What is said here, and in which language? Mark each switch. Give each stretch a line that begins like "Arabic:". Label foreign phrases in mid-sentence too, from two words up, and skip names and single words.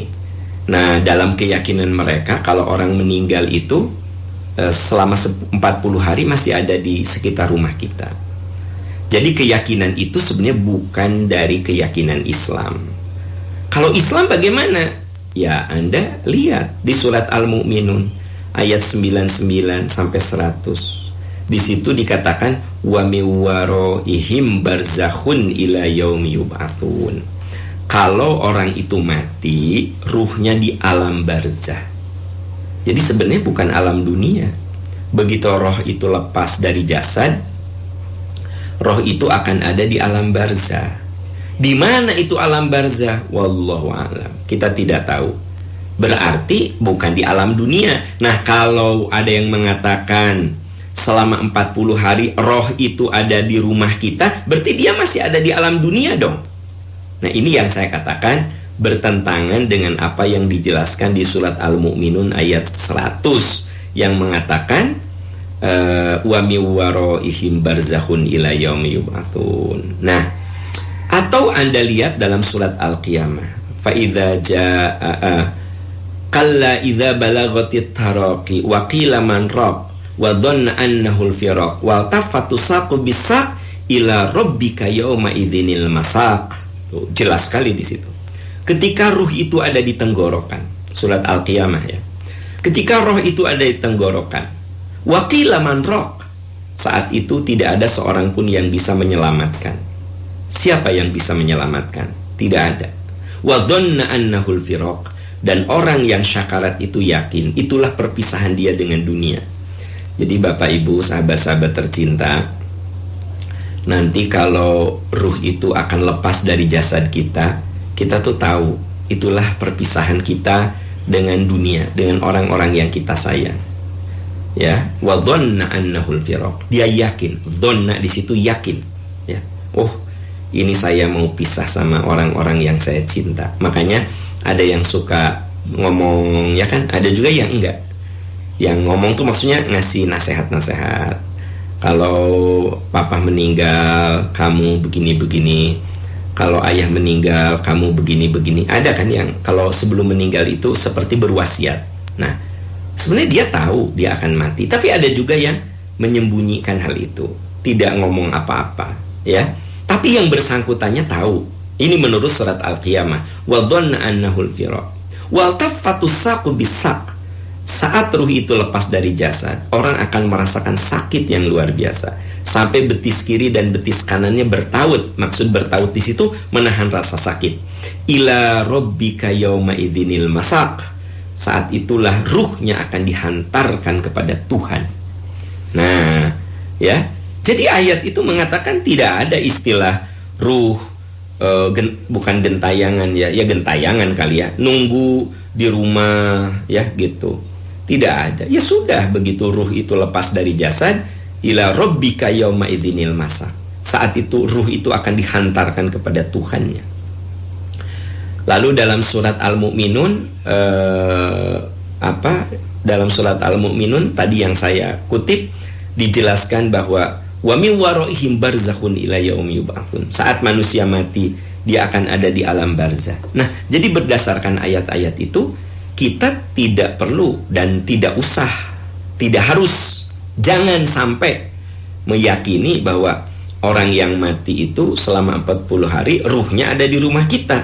Indonesian: Nah, dalam keyakinan mereka kalau orang meninggal itu selama 40 hari masih ada di sekitar rumah kita. Jadi keyakinan itu sebenarnya bukan dari keyakinan Islam. Kalau Islam bagaimana? Ya, Anda lihat di surat Al-Mu'minun ayat 99 sampai 100. Di situ dikatakan
Arabic: ومن ورائهم برزخ إلى يوم يبعثون.
Indonesian: Kalau orang itu mati, ruhnya di alam barzah. Jadi sebenarnya bukan alam dunia. Begitu roh itu lepas dari jasad, roh itu akan ada di alam barzah. Di mana itu alam barzah?
Arabic: والله أعلم.
Indonesian: Kita tidak tahu. Berarti bukan di alam dunia. Nah, kalau ada yang mengatakan selama 40 hari roh itu ada di rumah kita, berarti dia masih ada di alam dunia dong. Nah, ini yang saya katakan bertentangan dengan apa yang dijelaskan di surat Al-Mu'minun ayat 100 yang mengatakan
Arabic: ومن ورائهم برزخ إلى يوم يبعثون.
Indonesian: Nah, atau Anda lihat dalam surat Al-Qiyamah,
Arabic: فإذا جاء كلا إذا بلغت التراقي وقيل من راق وظن أنه الفراق والتفت الساق بالساق إلى ربك يومئذ المساق.
Indonesian: Tuh, jelas sekali di situ. Ketika ruh itu ada di tenggorokan, surat Al-Qiyamah, ya. Ketika roh itu ada di tenggorokan,
Arabic: وقيل من راق,
Indonesian: saat itu tidak ada seorang pun yang bisa menyelamatkan. Siapa yang bisa menyelamatkan? Tidak ada.
Arabic: وظن أنه الفراق,
Indonesian: dan orang yang syakarat itu yakin itulah perpisahan dia dengan dunia. Jadi Bapak Ibu, sahabat-sahabat tercinta, nanti kalau ruh itu akan lepas dari jasad kita, kita tuh tahu itulah perpisahan kita dengan dunia, dengan orang-orang yang kita sayang.
Arabic: Ya, وظن أنه الفراق.
Indonesian: Dia yakin, dhanna di situ yakin, ya. Oh, ini saya mau pisah sama orang-orang yang saya cinta. Makanya ada yang suka ngomong, ya kan, ada juga yang enggak. Yang ngomong tuh maksudnya ngasih nasihat-nasihat. Kalau papa meninggal, kamu begini-begini. Kalau ayah meninggal, kamu begini-begini. Ada kan yang kalau sebelum meninggal itu seperti berwasiat. Nah, sebenarnya dia tahu dia akan mati, tapi ada juga yang menyembunyikan hal itu, tidak ngomong apa-apa, ya. Tapi yang bersangkutannya tahu. Ini menurut surat Al-Qiyamah.
Arabic: وظن أنه الفراق. والتفت الساق بالساق.
Indonesian: Saat ruh itu lepas dari jasad, orang akan merasakan sakit yang luar biasa. Sampai betis kiri dan betis kanannya bertaut. Maksud bertaut di situ menahan rasa sakit.
Arabic: إلى ربك يومئذ المساق.
Indonesian: Saat itulah ruhnya akan dihantarkan kepada Tuhan. Nah, ya. Jadi ayat itu mengatakan tidak ada istilah ruh bukan gentayangan ya gentayangan kali ya. Nunggu di rumah ya gitu. Tidak ada. Ya sudah, begitu ruh itu lepas dari jasad,
Arabic: إلى ربك يومئذ المساق.
Indonesian: Saat itu ruh itu akan dihantarkan kepada Tuhannya. Lalu dalam surat Al-Mu'minun dalam surat Al-Mu'minun tadi yang saya kutip dijelaskan bahwa
Arabic: ومن ورائهم برزخ إلى يوم يبعثون.
Indonesian: Saat manusia mati, dia akan ada di alam barzah. Nah, jadi berdasarkan ayat-ayat itu kita tidak perlu dan tidak usah, tidak harus, jangan sampai meyakini bahwa orang yang mati itu selama 40 hari ruhnya ada di rumah kita.